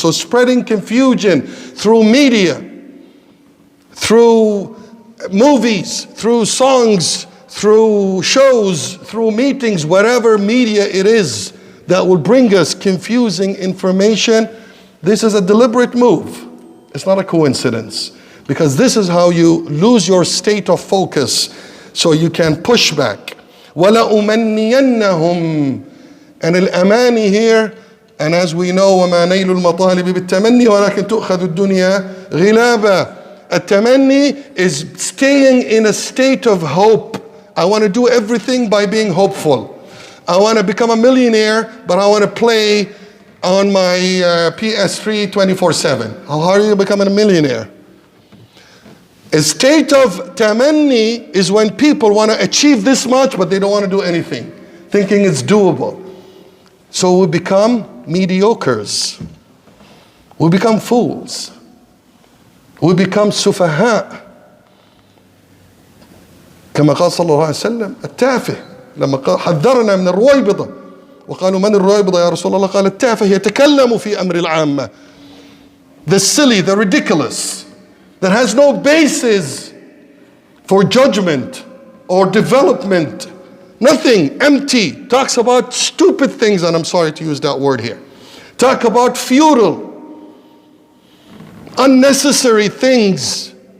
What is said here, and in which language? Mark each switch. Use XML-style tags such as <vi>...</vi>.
<en>So spreading confusion through media, through movies, through songs, through shows, through meetings, whatever media it is that will bring us confusing information, this is a deliberate move. It's not a coincidence. Because this is how you lose your state of focus so you can push back. وَلَأُمَنِّيَنَّهُمْ. And al-amani here And as we know,</en> <ar>وَمَا نَيْلُ الْمَطَالِبِ بِالتَّمَنِّي وَلَكِنْ تُؤْخَذُ الدُّنْيَا غِلَابًا.</ar> <en>At-tamanni is staying in a state of hope. I want to do everything by being hopeful. I want to become a millionaire, but I want to play on my PS3 24/7. How are you becoming a millionaire? A state of tamanni is when people want to achieve this much, but they don't want to do anything, thinking it's doable. So we become mediocres. We become fools. We become سفهاء.</en> <ar>كما قال صلى الله عليه وسلم التافه لما حذرنا من الرويبضة وقالوا من الرويبضة يا رسول الله قال التافه يتكلم في أمر العامة.</ar> <en>The silly, the ridiculous, that has no basis for judgment or development. Nothing, empty, talks about stupid things, and I'm sorry to use that word here. Talk about futile, unnecessary things.</en>